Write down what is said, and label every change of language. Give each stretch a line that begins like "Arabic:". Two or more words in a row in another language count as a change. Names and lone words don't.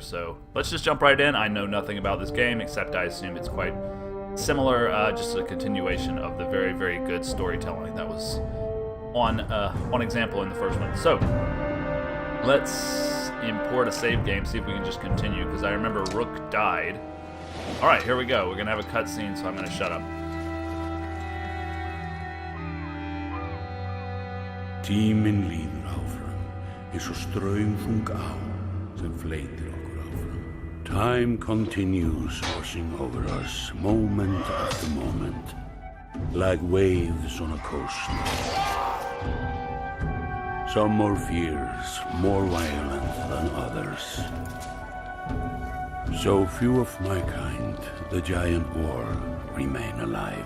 English: So let's just jump right in. I know nothing about this game, except I assume it's quite similar, just a continuation of the very, very good storytelling that was on example in the first one. So let's import a save game, see if we can just continue, because I remember Rook died. Alright, here we go. We're going to have a cutscene, so I'm going to shut up.
Icelandic: Tíminn líður áfram, eins og straumþung á sem fleytir okkur áfram.
English: Time continues washing over us, moment after moment, like waves on a coast. Some more fierce, more violent than others. So few of my kind, the giant war, remain alive.